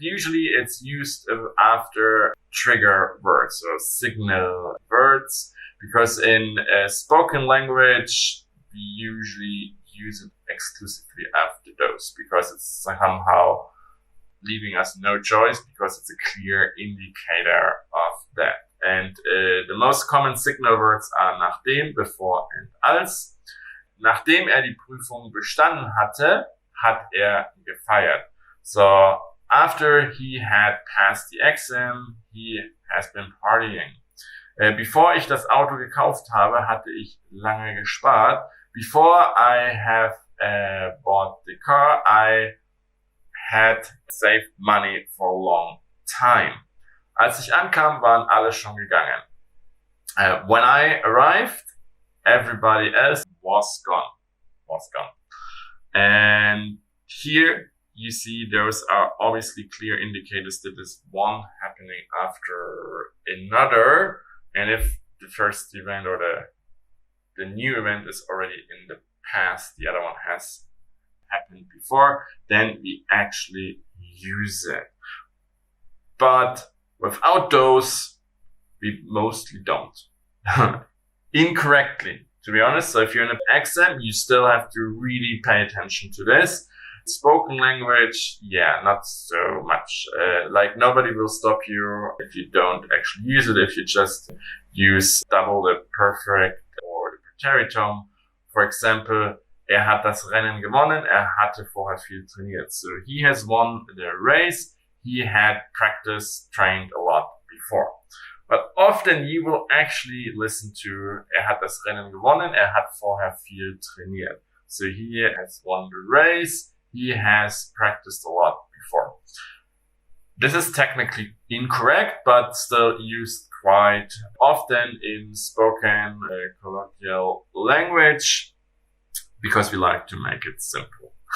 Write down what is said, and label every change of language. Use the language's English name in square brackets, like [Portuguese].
[English] Usually it's used after trigger words, so signal words, because in spoken language we usually use it exclusively after those, because it's somehow leaving us no choice, because it's a clear indicator of that. And the most common signal words are nachdem, before and als. [German] Nachdem die Prüfung bestanden hatte, hat gefeiert. [English] So after he had passed the exam, he has been partying. [German] Bevor ich das Auto gekauft habe, hatte ich lange gespart. [English] Before I have bought the car, I had saved money for a long time. [German] Als ich ankam, waren alle schon gegangen. [English] When I arrived, everybody else was gone. And here you see those are obviously clear indicators that there's one happening after another. And if the first event or the new event is already in the past, the other one has happened before, then we actually use it. But without those, we mostly don't. Incorrectly, to be honest. So if you're in an exam, you still have to really pay attention to this. Spoken language, yeah, not so much. Like nobody will stop you if you don't actually use it, if you just use double the perfect or the preteritum. For example, [German] hat das Rennen gewonnen, hatte vorher viel trainiert. [English] So he has won the race, he had practiced, trained a lot before. But often you will actually listen to [German] hat das Rennen gewonnen, hat vorher viel trainiert. [English] So he has won the race, he has practiced a lot before. This is technically incorrect, but still used quite often in spoken colloquial language, because we like to make it simple.